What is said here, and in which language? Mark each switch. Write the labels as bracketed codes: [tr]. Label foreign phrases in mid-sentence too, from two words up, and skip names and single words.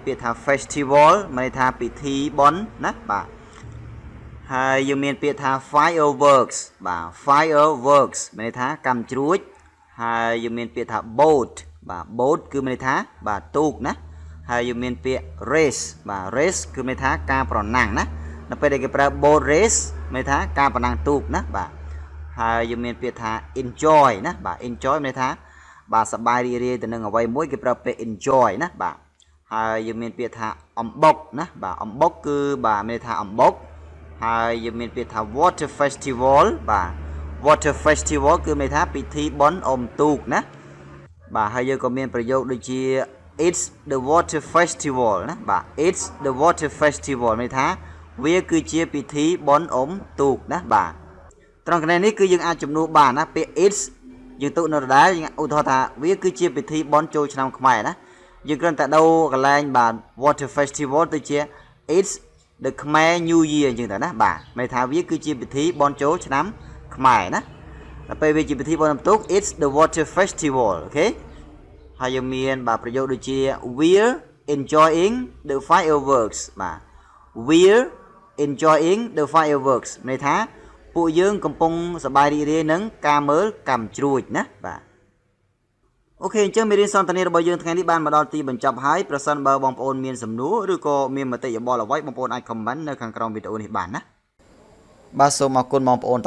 [km] ពាក្យថា festival មានន័យថាពិធីបុណ្យណាបាទហើយយើងមានពាក្យថា fireworks បាទ fireworks មានន័យថាកាំជ្រួចហើយយើងមានពាក្យថា boat បាទ boat គឺមានន័យថាបាទទូកណាហើយយើងមានពាក្យ race បាទ race គឺមានន័យថាការប្រណាំងណានៅពេលដែលគេប្រើ [en] boat race [km] មានន័យថាការប្រណាំងទូកណាបាទហើយយើងមានពាក្យថា enjoy ណាបាទ enjoy មានន័យ ថាបាទសប្បាយរីករាយទៅនឹងអ្វីមួយគេប្រើពាក្យ enjoy ណាបាទហើយយើងមានពាក្យថាអំបុកណាបាទអំបុកគឺបាទមានន័យថាអំបុកហើយយើងមានពាក្យថា [en] water festival [km] បាទ [en] water festival [km] គឺមានន័យថាពិធីបុណ្យអុំទូកណាបាទហើយយើងក៏មានប្រយោគដូចជា [en] it's the water festival [km] ណាបាទ [en] it's the water festival [km] មានន័យថាវាគឺជាពិធី បុណ្យអុំទូកណាបាទត្រង់កន្លែងនេះគឺយើងអាចជំនួសបានណាពាក្យ it's យើងទុកនៅដដែលយើងឧទាហរណ៍ថាវាគឺជាពិធីបុណ្យចូលឆ្នាំខ្មែរណាយើងគ្រាន់តែដូរកន្លែងបាទ [en] water festival [km] ទៅជា [en] it's the Khmer New Year [km] អញ្ចឹងទៅណាបាទមានន័យថាវា គឺជាពិធីបុណ្យចូលឆ្នាំខ្មែរណាដល់ពេលវាជាពិធីបុណ្យទូក [en] it's the water festival [km] អូខេហើយយើងមានបាទប្រយោគដូចជា [en] we're enjoying the fireworks [km] បាទ [en] we're enjoying the fireworks [km] មានន័យថាពួកយើង កំពុងសប្បាយរីករាយនឹងការមើលកាំជ្រួចណាបាទអូខេអញ្ចឹងមេរៀនសន្ទនារបស់យើងថ្ងៃនេះបានមកដល់ទីបញ្ចប់ហើយប្រសិនបើបងប្អូន មានសំណួរឬក៏មានមតិយោបល់អ្វីបងប្អូនអាច comment នៅខាងក្រោមវីដេអូនេះបានណាបាទសូមអរគុណបងប្អូនទាំង